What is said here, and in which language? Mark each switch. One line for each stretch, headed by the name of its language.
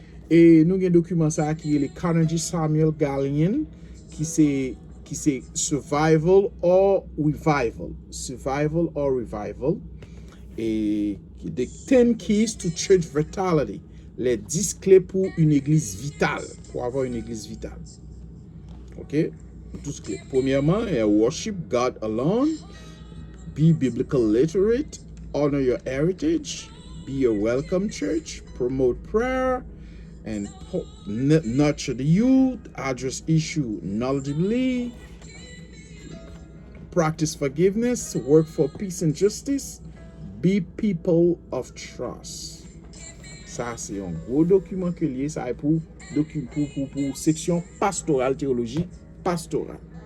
French: Et nous avons un document ça qui est le Carnegie Samuel Gallion qui c'est
English: Survival or Revival. Survival or Revival. Et the 10 keys to church vitality.
French: Les 10 clés pour une église vitale. Pour avoir une église vitale. OK? 12 clés. Premièrement,
English: worship God alone. Be biblical literate. Honor your heritage. Be a welcome church. Promote prayer. And nurture the youth. Address issue knowledgeably. Practice forgiveness. Work for peace and justice. Be people of trust.
French: Ça, c'est un gros document que lié. Ça est pour section pastorale, théologie pastorale.